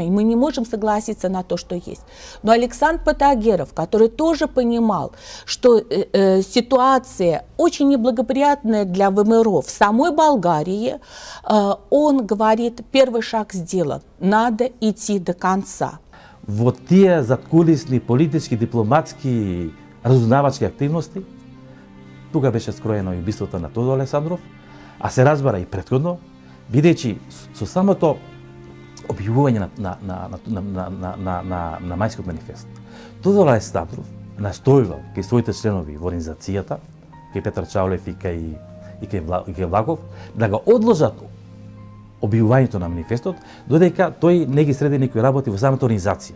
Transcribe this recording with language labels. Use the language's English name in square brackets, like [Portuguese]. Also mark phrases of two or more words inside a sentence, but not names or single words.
[Russian] И мы не можем согласиться на то, что есть. Но Александр Протагеров, который тоже понимал, что ситуация очень неблагоприятная для ВМРО в самой Болгарии, он говорит: первый шаг сделан, надо идти до конца. [Macedonian] Во тие задкулисни политички, дипломатски, разузнавачки активности, тука беше скроено и убиството на Тодор Александров, а се разбара и претходно, бидејќи со самото објавување на мајскиот манифест, Тодор Александров настојувал кај своите членови во организацијата, кај Петар Чаулев и кај Влахов, да го одложат објавувањето на манифестот, додека тој не ги среди некои работи во самата организација.